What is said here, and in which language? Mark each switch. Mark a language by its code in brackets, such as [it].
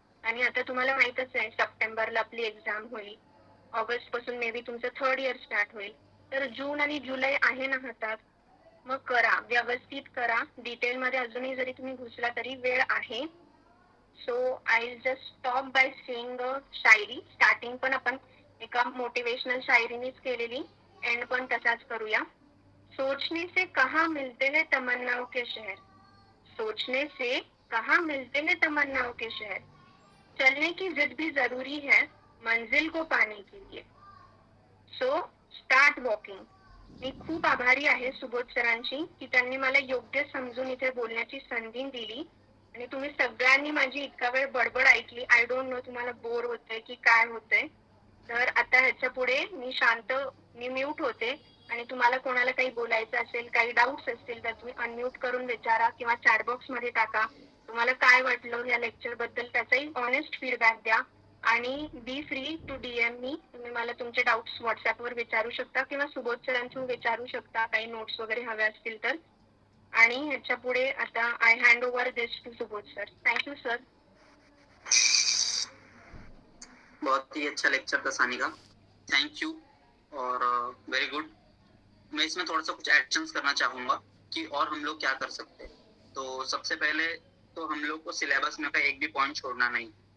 [mr] आणि आता तुम्हाला माहितच आहे सप्टेंबरला आपली एक्झाम होईल, ऑगस्ट पासून मे बी तुमचं थर्ड इयर स्टार्ट होईल, तर जून आणि जुलै आहे ना हातात. मग करा, व्यवस्थित करा. डिटेल मध्ये अजूनही जरी तुम्ही घुसला तरी वेळ आहे. [en] so I just stop by saying [mr] Shayari. Starting पण आपण एका मोटिवेशनल शायरीनेच केलेली, एंड पण तसाच करूया. [hi] सोचने से कहाँ मिलते हैं तमन्नाओं के शहर, सोचने से कहाँ मिलते हैं तमन्नाओं के शहर, चलने की जिद भी जरूरी है, मंजिल को पाने के लिए. [en] So start walking. [mr] मी खूप आभारी आहे सुबोध सरांची की त्यांनी मला योग्य समजून इथे बोलण्याची संधी दिली आणि तुम्ही सगळ्यांनी माझी इतका वेळ बडबड ऐकली. [en] I don't know [mr] तुम्हाला बोर होतंय की काय होतंय. तर आता ह्याच्या पुढे मी म्यूट होते आणि तुम्हाला कोणाला काही बोलायचं असेल, काही डाऊट्स असतील तर तुम्ही अनम्यूट करून विचारा किंवा चॅट बॉक्स मध्ये टाका. तुम्हाला काय वाटलं या लेक्चर बद्दल त्याचाही ऑनेस्ट फीडबॅक द्या आणि [en] Be free to DM me. [mr] तुम्ही मला तुमचे डाऊट्स व्हॉट्सअपवर विचारू शकता किंवा सुबोध सरांतून विचारू शकता काही नोट्स वगैरे हवे असतील तर. आणि ह्याच्या पुढे आता [en] I hand over this to Subodh sir. Thank you sir. [hi] बहुत ही अच्छा लेक्चर था सानिका, थैंक यू और वेरी गुड. मैं इसमें थोड़ा सा कुछ एक्शंस करना चाहूंगा कि और हम लोग क्या कर सकते हैं. तो सबसे पहले तो हम लोग को सिलेबस में का एक भी पॉइंट छोड़ना नहीं.